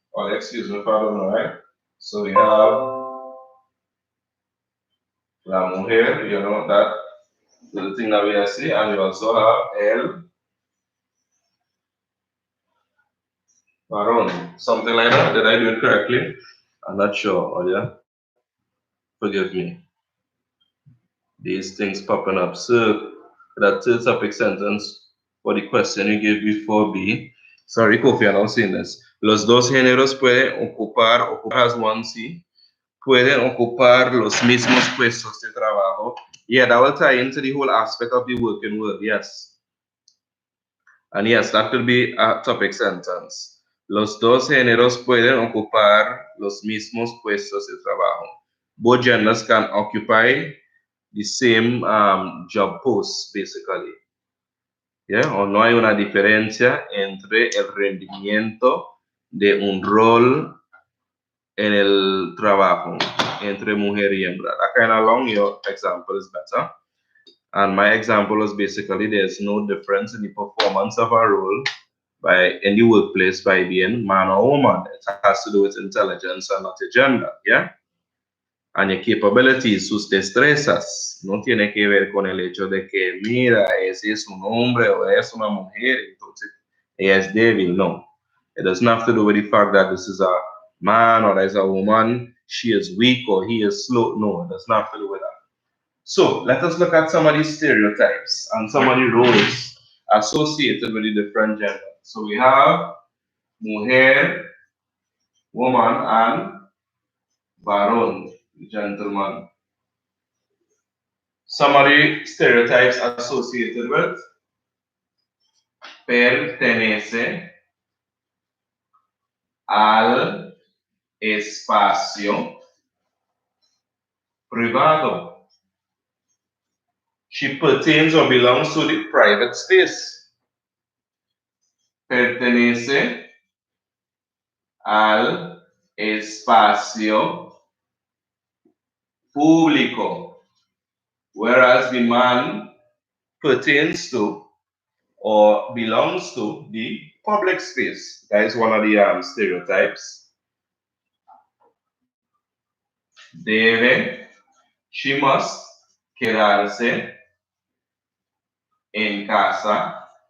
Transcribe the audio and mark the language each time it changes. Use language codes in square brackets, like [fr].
[en] Excuse me if I don't know, right? So we have la mujer, you know that the thing that we are seeing, and we also have el varón, something like that. Did I do it correctly? I'm not sure. Oh yeah, forgive me. These things popping up. So that third topic sentence for the question you gave before B. Sorry, Kofi, I'm not saying this. [es] Los dos géneros pueden ocupar [en] as one C, [es] pueden ocupar los mismos puestos de trabajo. [en] Yeah, that will tie into the whole aspect of the working world, yes. And yes, that could be a topic sentence. [es] Los dos géneros pueden ocupar los mismos puestos de trabajo. [en] Both genders can occupy the same job posts, basically. ¿Yeah? [es] O no hay una diferencia entre el rendimiento de un rol en el trabajo entre mujer y hembra. [en] That kind of long, your example is better. And my example is basically there's no difference in the performance of a role in the workplace by being man or woman. It has to do with intelligence and not a gender, yeah? And your capabilities, [es] sus destrezas, no tiene que ver con el hecho de que, mira, ese es un hombre o es una mujer, entonces ella es débil. No. [en] It doesn't have to do with the fact that this is a man or there's a woman, she is weak or he is slow. No, it doesn't have to do with that. So let us look at some of these stereotypes and some of the roles associated with the different genders. So we have mujer, woman, and varón, gentleman. Some of the stereotypes associated with [es] pertenece al espacio privado. [en] She pertains or belongs to the private space. [es] Pertenece al espacio público. [en] Whereas the man pertains to or belongs to the public space. That is one of the stereotypes. [es] Debe, [en] she must [es] quedarse en casa.